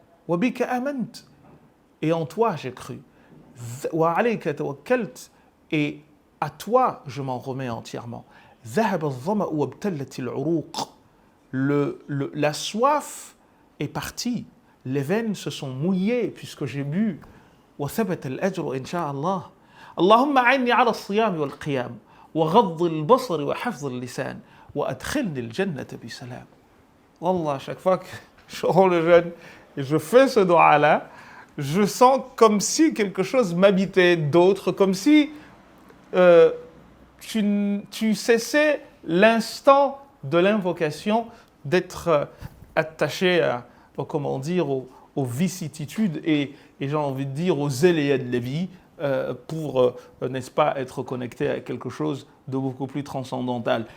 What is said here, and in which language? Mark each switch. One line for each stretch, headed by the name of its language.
Arabic: « Wa bika amant
French: » Et en toi j'ai cru. «
Arabic: Wa alayka tawakkalt
French: » Et à toi je m'en remets entièrement.
Arabic: « Dhahab al-dhama'u wabtallat al-'uruq »
French: La soif est partie, les veines se sont mouillées puisque j'ai bu.
Arabic: وثبت الأجر إن شاء الله. اللهم أعني على الصيام والقيام وغض البصر وحفظ اللسان وأدخلني الجنة بسلام.
French: Wallah, chaque fois que je rends le jeûne et je fais ce doigt-là, je sens comme si quelque chose m'habitait d'autre, comme si tu cessais l'instant de l'invocation d'être attaché aux vicissitudes et j'ai envie de dire aux aléas de la vie pour, n'est-ce pas, être connecté à quelque chose de beaucoup plus transcendantal.